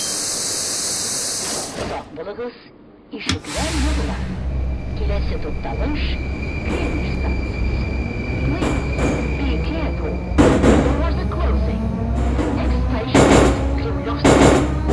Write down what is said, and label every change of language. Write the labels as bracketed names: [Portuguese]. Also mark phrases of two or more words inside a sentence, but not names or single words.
[Tatar] Сак булыгыз, ишекләр ябыла. Киләсе тукталыш Кремль станциясе. [English] Please, be careful. The doors are closing. The next station is Кремлевская.